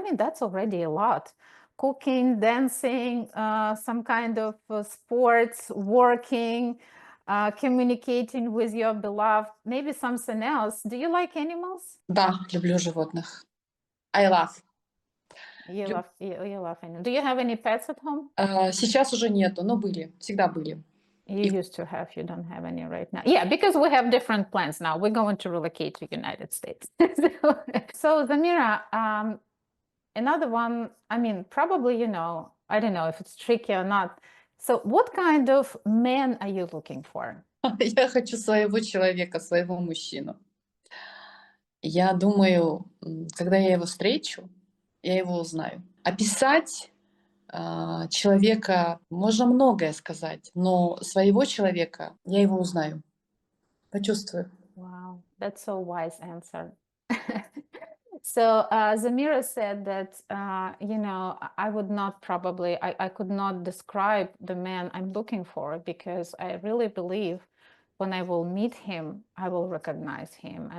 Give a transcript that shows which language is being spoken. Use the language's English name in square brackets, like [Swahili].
[English] That's already a lot. Cooking, dancing, some kind of sports, working, communicating with your beloved, maybe something else. Do you like animals? [Russian] Да, люблю животных. [English] I love. You love animals. Do you have any pets at home? [Russian] Сейчас уже нету, но были, всегда были. [English] You used to have, you don't have any right now. Yeah, because we have different plans now. We're going to relocate to United States. So Zamira, another one, probably, I don't know if it's tricky or not. So what kind of man are you looking for? [Russian] Я хочу своего человека, своего мужчину. Я думаю, когда я его встречу, я его узнаю. Описать человека можно многое сказать, но своего человека я его узнаю, почувствую. [English] Wow, that's so wise answer. So Zamira said that, I would not probably, I could not describe the man I'm looking for, because I really believe when I will meet him, I will recognize him.